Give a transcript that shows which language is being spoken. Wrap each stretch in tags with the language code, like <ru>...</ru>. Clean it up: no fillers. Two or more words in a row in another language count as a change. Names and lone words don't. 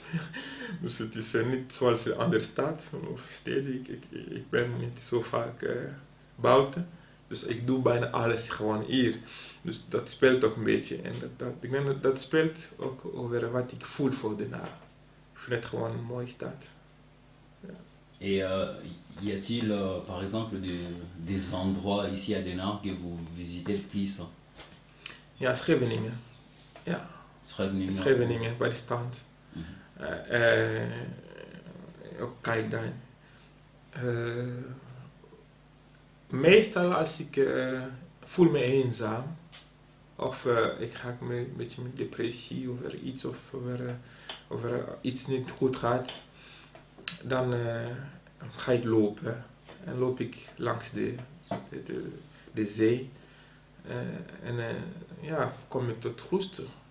<nl>Dus het is niet zoals een andere stad of steden. Ik ben niet zo vaak buiten. Dus ik doe bijna alles gewoon hier. Dus dat speelt ook een beetje. En ik denk dat speelt ook over wat ik voel voor Den Haag. Ik vind het gewoon een mooie stad. Ja.</nl> <fr>Et y a-t-il par exemple des endroits ici à Den Haag que vous visitez le plus?</fr> <nl>Ja, Scheveningen. Ja. Scheveningen, bij de strand. Ook Kijkduin. Meestal als ik voel me eenzaam of ik ga een beetje met depressie over iets of over iets niet goed gaat, dan ga ik lopen en loop ik langs de zee kom ik tot rust.</nl>